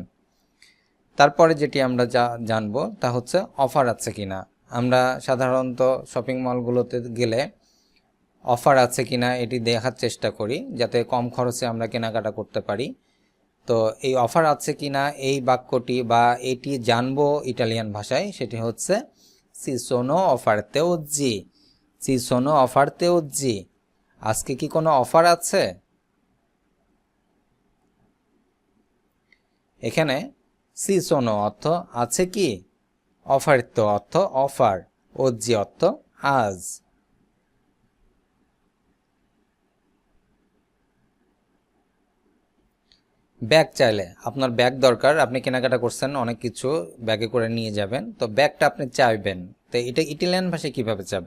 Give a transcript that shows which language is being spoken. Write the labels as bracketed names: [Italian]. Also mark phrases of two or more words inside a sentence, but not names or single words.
[Bangla] তারপরে যেটি আমরা জানবো তা হচ্ছে অফার আছে কিনা। আমরা সাধারণত শপিং মলগুলোতে গেলে অফার আছে কিনা এটি দেখার চেষ্টা করি যাতে কম খরচে আমরা কেনাকাটা করতে পারি। তো এই অফার আছে কিনা এই বাক্যটি বা এটি জানবো ইটালিয়ান ভাষায়, সেটি হচ্ছে [Italian] ci sono offerte oggi, ci sono offerte oggi, [Bangla] আজকে কি কোনো অফার আছে? এখানে [Italian] ci sono [Bangla] অর্থ আছে কি, অফারিত অর্থ অফার, ওজি অর্থ আজ। ব্যাগ চাইলে, আপনার ব্যাগ দরকার, আপনি কেনাকাটা করছেন অনেক কিছু ব্যাগে করে নিয়ে যাবেন, তো ব্যাগটা আপনি চাইবেন, তো এটা ইটালিয়ান ভাষায় কিভাবে চাবেন?